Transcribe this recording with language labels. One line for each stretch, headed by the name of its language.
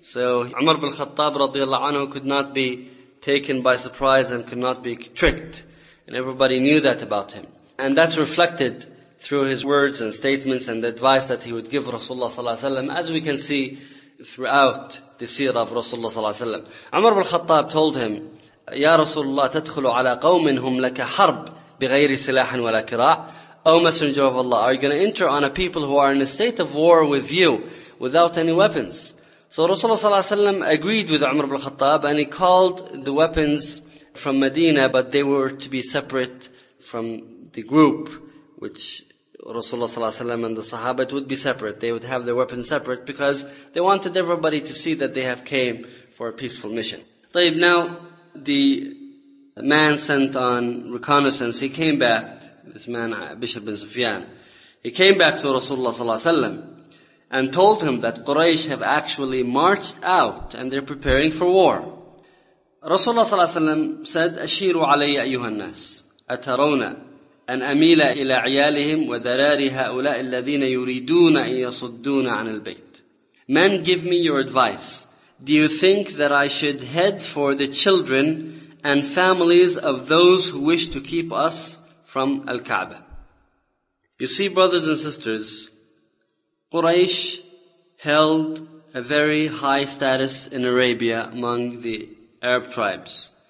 English: So Umar ibn Khattab, radiallahu anhu, could not be taken by surprise and could not be tricked. And everybody knew that about him. And that's reflected through his words and statements and the advice that he would give Rasulullah sallallahu alayhi wa sallam, as we can see throughout
Arabic: تسير في رسول الله صلى الله عليه وسلم. عمر بن الخطاب
English: told him,
Arabic: يا رسول الله تدخل على قوم هم لك حرب بغير سلاح ولا كراع.
English: Oh Messenger of Allah, are you going to enter on a people who are in a state of war with you without any weapons? So Rasulullah
Arabic: صلى الله عليه وسلم
English: agreed with Umar ibn al-Khattab and he called the weapons from Medina, but they were to be separate from the group which Rasulullah صلى الله عليه وسلم and the Sahaba would be separate. They would have their weapons separate because they wanted everybody to see that they have came for a peaceful mission. طيب, now the man sent on reconnaissance, he came back. This man, Bishr bin Sufyan, he came back to Rasulullah
Arabic: صلى الله عليه وسلم
English: and told him that Quraysh have actually marched out and they're preparing for war.
Arabic: Rasulullah صلى الله عليه وسلم
English: said,
Arabic: أشيروا علي أيها الناس أترون أن أميل إلى عيالهم وذراري هؤلاء الذين يريدون أن يصدون عن البيت.
English: Men, give me your advice. Do you think that I should head for the children and families of those who wish to keep us from Al-Kaaba? You see, brothers and sisters, Quraysh held a very high status in Arabia among the Arab tribes.